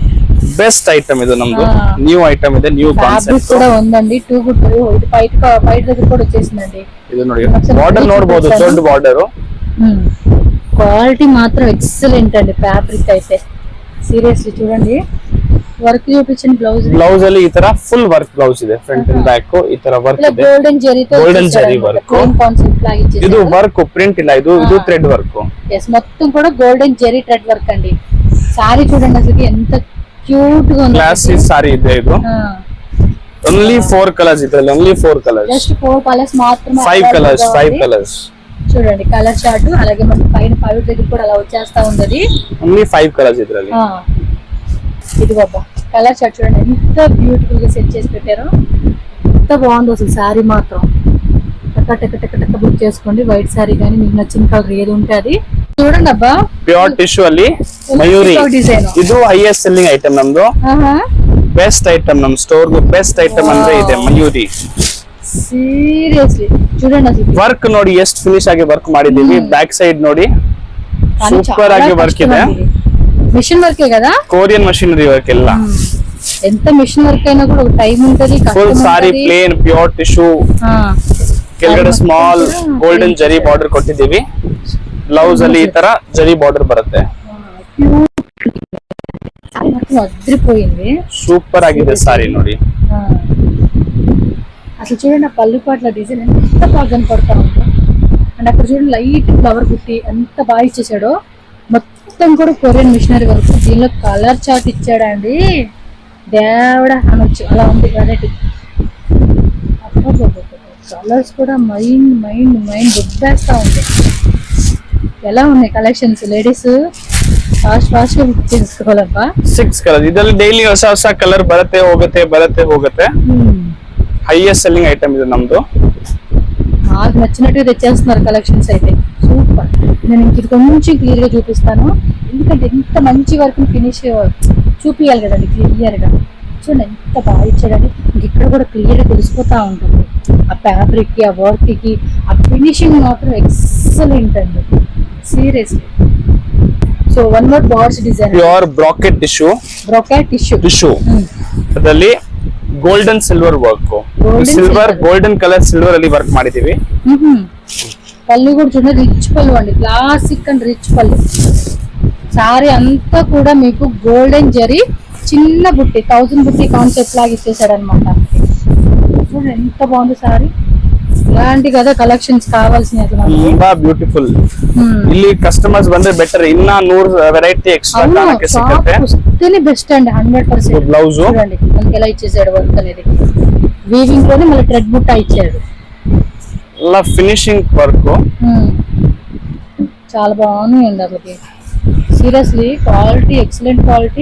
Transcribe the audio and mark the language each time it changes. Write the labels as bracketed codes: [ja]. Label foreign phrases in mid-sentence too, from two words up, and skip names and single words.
[en] best item [te] ఇది, నమ్దు [en] new item [te] ಇದೆ, [en] new concept [te] కూడా ఉందండి. [en] too good, [te] ఇది బయట దగ్గర కూడా వచ్చేసిందండి. [kn] ఇది ನೋಡಿ, బార్డర్ ನೋಡಬಹುದು, దೊಡ್ಡ బార్డర్. [te] క్వాలిటీ మాత్రం ఎక్సలెంట్ అండి. ఫ్యాబ్రిక్ అయితే సీరియస్లీ చూడండి. వర్క్ చూపించండి. [kn] బ్లౌజ్ ಅಲ್ಲಿ ಈ ತರ [en] full work blouse [kn] ಇದೆ, [en] front and back [kn] ಈ ತರ ವರ್ಕ್ ಇದೆ. [en] golden jari [kn] ವರ್ಕ್ [te] ಕಾನ್ಸೆಪ್ಟ್ లాగా ఇచ్చేసారు. [kn] ಇದು [en] work print [kn] ಇಲ್ಲ, ಇದು [en] thread work. [te] yes, మొత్తం కూడా [en] golden jeri thread work [te] అండి. సారీ చూడండి అసలు ఎంత క్యూట్ గా ఉంది. [en] classy saree [kn] ಇದೆ ಇದು. [en] only 4 colours [kn] ಇದ್ರಲ್ಲಿ, [en] only 4 colours. just 4 colours [te] మాత్రమే. 5 కలర్స్ చూడండి [en] colour chart. [te] అలాగే మనకి పైన పైన దగ్గర కూడా అలా వచ్చేస్తా ఉంది. [en] only 5 colours [kn] ಇದ್ರಲ್ಲಿ. [te] ఇది బాబా [en] colour chart [te] చూడండి ఎంత బ్యూటిఫుల్ గా సెట్ చేసి పెట్టారో. ఎంత బాగుందో అసలు సారీ మాత్రం. టక బుక్ చేసుకోండి. [en] white saree [te] కానీ మీకు నచ్చిన కలర్ ఏది ఉంటే అది చూడండి అబ్బా. [en] pure tissue [kn] ಅಲ್ಲಿ ಮಯೂರಿ, ಇದು [en] highest selling item [kn] ನಮ್ದು. [en] best item [kn] ನಮ್ [en] store best item [kn] ಅಂದ್ರೆ ಇದೆ ಮಯೂರಿ. [te] ಸೀರಿಯಸ್ಲಿ చూడండి అసలు [kn] ವರ್ಕ್ ನೋಡಿ ಎಷ್ಟು ಫಿನಿಶ್ ಆಗಿ ವರ್ಕ್ ಮಾಡಿದೀವಿ. [en] back side [kn] ನೋಡಿ ಸೂಪರ್ ಆಗಿ ವರ್ಕ್ ಇದೆ. [te] మిషన్ వర్కే కదా, [en] Korean machinery work [te] ಎಲ್ಲ. ఎంత [en] machine work [te] అయినా కూడా ఒక టైం ఉంటది. [en] full saree plain pure tissue. [kn] ಕೆಳಗಡೆ [en] small golden jari border [kn] ಕೊಟ್ಟಿದ್ದೀವಿ. ಬ್ಲೌಸ್ ಅಲ್ಲಿ ಈ ತರ [en] jari border [kn] ಬರುತ್ತೆ. [te] అదిరిపోయింది, [kn] సూపర్ ఆಗಿದೆ సారీ ನೋಡಿ. [te] అసలు చూడండి ఆ పళ్ళు పాట్ల డిజైన్ ఎంత బాగా కనపడతా ఉంది. అండ్ అక్కడ చూడండి [en] light flower [te] బుట్టి ఎంత బాగా ఇచ్చేసాడో. మొత్తం కూడా [en] Korean machinery work. [te] దీనిలో [en] colour chart [te] ఇచ్చాడండి, దేవుడా అనొచ్చు, అలా ఉంది వెరైటీ. కలర్స్ కూడా మైండ్ మైండ్ మైండ్ దుబ్బేస్తా ఉంది. ఎలా ఉన్నాయి కలెక్షన్స్? లేడీస్ ಫಾಸ್ಟ್ గా ಬುಕ್ చేసుకోవాలప్ప. [kn] 6 ಕಲರ್ ಇದರಲ್ಲಿ ಡೈಲಿ ಹೊಸ ಕಲರ್ ಬರುತ್ತೆ ಹೋಗುತ್ತೆ. [en] highest selling item [te] ఇది నమ్దు. నాకు నచ్చినట్టుగా తెచ్చేస్తున్నారు కలెక్షన్స్ అయితే. సూపర్. నేను ఇది కొంచెం క్లియర్ గా చూపిస్తాను, ఎందుకంటే ఎంత మంచి [en] work finish [te] చూపియాలి కదండి క్లియర్ గా. చూడండి ఎంత బాగా ఇచ్చాడండి. ఇక్కడ కూడా క్లియర్ గా తెలిసిపోతా ఉంటుంది ఆ ఫ్యాబ్రిక్ కి, ఆ వర్క్ కి, ఆ [en] finishing [te] మాత్రం ఎక్సలెంట్ అండి, సీరియస్లీ. [en] so one more borders design, pure bracket tissue [kn] ಅದರಲ್ಲಿ [en] golden silver work. silver golden colour silver [kn] ಅಲ್ಲಿ ವರ್ಕ್ ಮಾಡಿದೀವಿ. [te] పళ్ళు కూడా చూడండి రిచ్ పళ్ళు అండి, [en] classic and rich [te] పళ్ళు. సారీ అంతా కూడా మీకు గోల్డెన్ జరీ చిన్న బుట్టి 1000 బుట్టి కాన్సెప్ట్ లాగా ఇచ్చేసాడు అనమాట. చూడండి ఎంత బాగుంది సారీ. ఇలాంటి కదా కలెక్షన్స్ కావాల్సిన [en] thumba beautiful. [kn] ಇಲ್ಲಿ ಕಸ್ಟಮರ್ಸ್ ಬಂದ್ರೆ ಬೆಟರ್, ಇನ್ನ 100 ವೆರೈಟಿ ಎಕ್ಸ್ಟ್ರಾ ಕಾಣಕ್ಕೆ ಸಿಗುತ್ತೆ. [te] వస్తేనే బెస్ట్ అండి 100%. బ్లౌజ్ చూడండి మనకి ఎలా ఇచ్చేసాడు వర్క్ అనేది. వీవింగ్ లోనే మళ్ళీ థ్రెడ్ బుట్ట ఇచ్చాడు. అలా ఫినిషింగ్ వర్క్ చాలా బాగుంది అసలుకి. సీరియస్లీ క్వాలిటీ [en] excellent quality.